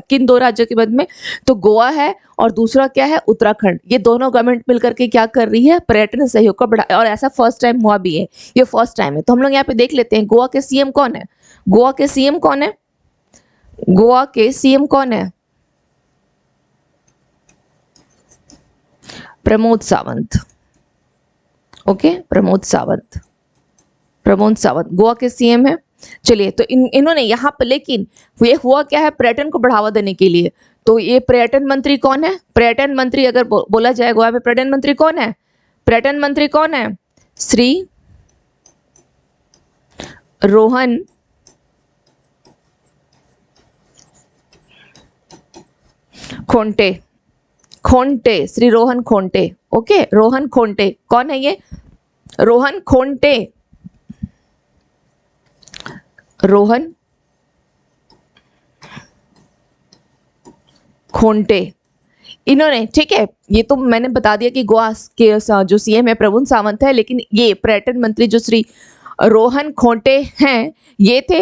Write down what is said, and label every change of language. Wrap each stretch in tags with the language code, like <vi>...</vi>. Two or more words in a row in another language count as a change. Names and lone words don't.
<hi>किन दो राज्यों के मध्य में, तो गोवा है और दूसरा क्या है, उत्तराखंड। ये दोनों गवर्नमेंट मिलकर के क्या कर रही है, पर्यटन सहयोग को बढ़ा, और ऐसा</hi> <en>first time</en> <hi>हुआ भी है, ये</hi> <en>first time</en> <hi>है। तो हम लोग यहाँ पे देख लेते हैं गोवा के सीएम कौन है, गोवा के सीएम कौन है, गोवा के सीएम कौन है, प्रमोद सावंत। ओके, प्रमोद सावंत, प्रमोद सावंत गोवा के सीएम है। चलिए, तो इन्होंने यहाँ पर, लेकिन ये हुआ क्या है, पर्यटन को बढ़ावा देने के लिए। तो ये पर्यटन मंत्री कौन है, पर्यटन मंत्री अगर बोला जाए गोवा में, पर्यटन मंत्री कौन है, पर्यटन मंत्री कौन है, श्री रोहन खोंटे, खोंटे, श्री रोहन खोंटे। ओके, रोहन खोंटे कौन है, ये रोहन खोंटे, रोहन खोंटे इन्होंने, ठीक है। ये तो मैंने बता दिया कि गोवा के जो सीएम है प्रमोद सावंत है, लेकिन ये पर्यटन मंत्री जो श्री रोहन खोंटे हैं ये थे।</hi>